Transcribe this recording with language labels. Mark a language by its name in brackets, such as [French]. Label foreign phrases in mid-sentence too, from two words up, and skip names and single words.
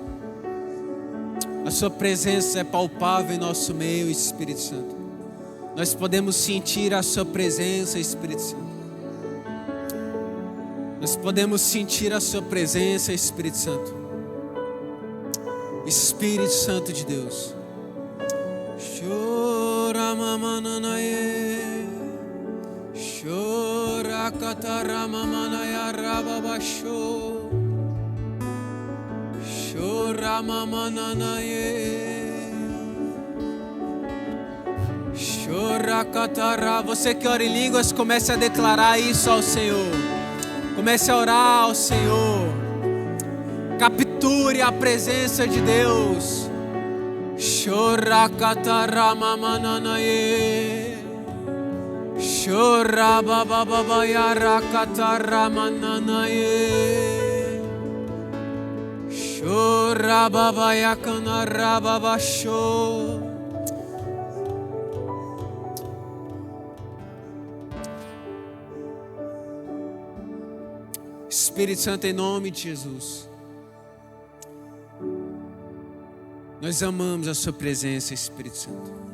[Portuguese] A sua presença é palpável em nosso meio, Espírito Santo. Nós podemos sentir a sua presença, Espírito Santo. Nós podemos sentir a sua presença, Espírito Santo. Espírito Santo de Deus. Chora mamananaye, chora cataramanaya rababasho, chora mamananaye, chora catara. Você que ora em línguas, comece a declarar isso ao Senhor. Comece a orar ao Senhor. Capture a presença de Deus. Chora catara mamananaye, chora bababaya catara mananaye, chora babaya canara babasho. Espírito Santo, em nome de Jesus, nós amamos a sua presença, Espírito Santo.